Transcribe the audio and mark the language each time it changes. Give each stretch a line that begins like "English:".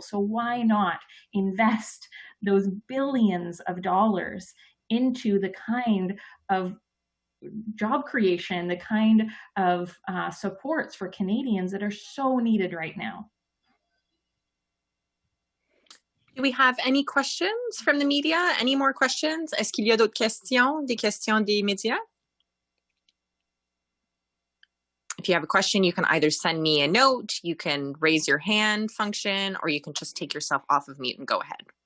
English: So why not invest those billions of dollars into the kind of job creation, the kind of supports for Canadians that are so needed right now? Do we have any questions from the media? Any more questions?
French: Est-ce qu'il y a d'autres questions? Des questions des médias?
English: If you have a question, you can either send me a note, you can raise your hand function, or you can just take yourself off of mute and go ahead.